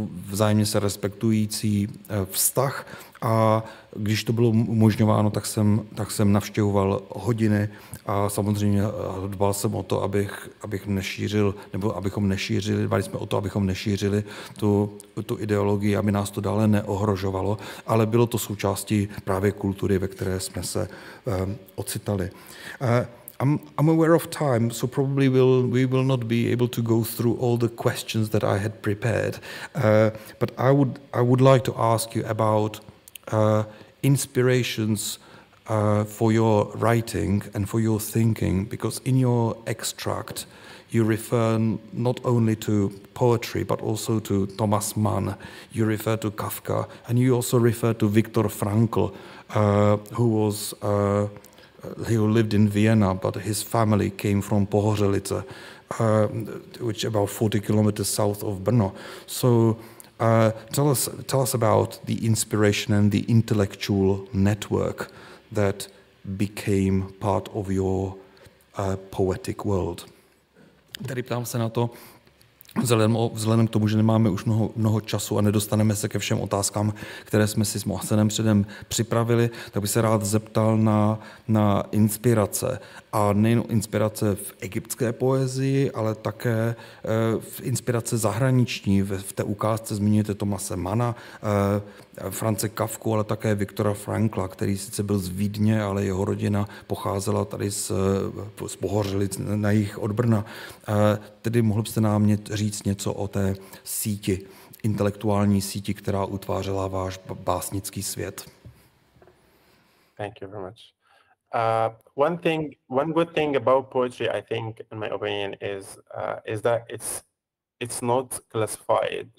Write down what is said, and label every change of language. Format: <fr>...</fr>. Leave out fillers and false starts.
<cs>vzájemně se respektující vztah, a když to bylo umožňováno, tak jsem navštěvoval hodiny a samozřejmě dbal jsem o to, abych nešířil, nebo abychom nešířili, dbali jsme o to, abychom nešířili tu ideologii, aby nás to dále neohrožovalo, ale bylo to součástí právě kultury, ve které jsme se ocitali.</cs> <en>I'm aware of time, so probably we will not be able to go through all the questions that I had prepared. But I would like to ask you about inspirations for your writing and for your thinking, because in your extract you refer not only to poetry but also to Thomas Mann, you refer to Kafka, and you also refer to Viktor Frankl, who lived in Vienna, but his family came from Pohořelice, which is about 40 kilometers south of Brno. So tell us about the inspiration and the intellectual network that became part of your poetic world.</en> <cs>Tady ptám se na to, Vzhledem k tomu, že nemáme už mnoho času a nedostaneme se ke všem otázkám, které jsme si s Mohsenem předem připravili, tak bych se rád zeptal na inspirace. A nejen inspirace v egyptské poezii, ale také v inspirace zahraniční. V té ukázce zmiňujete Thomase Manna, France Kafku, ale také Viktora Frankla, který sice byl z Vídně, ale jeho rodina pocházela tady z Pohořelic na jih od Brna. Tedy mohl byste nám říct něco o té síti, intelektuální síti, která utvářela váš básnický svět?</cs> <en>Thank you very much. One good thing about poetry, I think, in my opinion, is that it's not classified.</en>